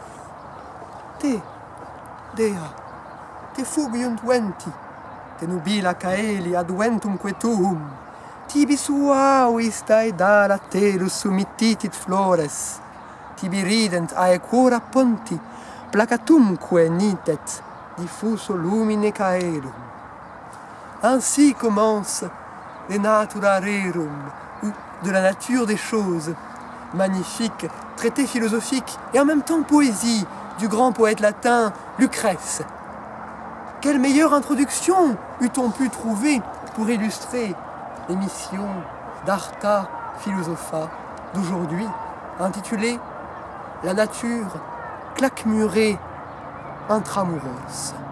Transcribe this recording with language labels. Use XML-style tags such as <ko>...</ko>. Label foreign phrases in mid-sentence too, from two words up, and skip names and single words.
<la>Te, Dea, te fugiunt venti, te nubila caeli adventumque tuum, tibi suavis daedala telus sumittitit flores, tibi rident aequora ponti, placatumque nitet diffuso lumine caelum.</la> <fr>Ainsi commence les</fr> <la>natura rerum,</la> <fr>ou de la nature des choses, magnifique traité philosophique et en même temps poésie du grand poète latin Lucrèce. Quelle meilleure introduction eût-on pu trouver pour illustrer l'émission d'Arta Philosopha d'aujourd'hui, intitulée « La nature claquemurée intramuros ».</fr>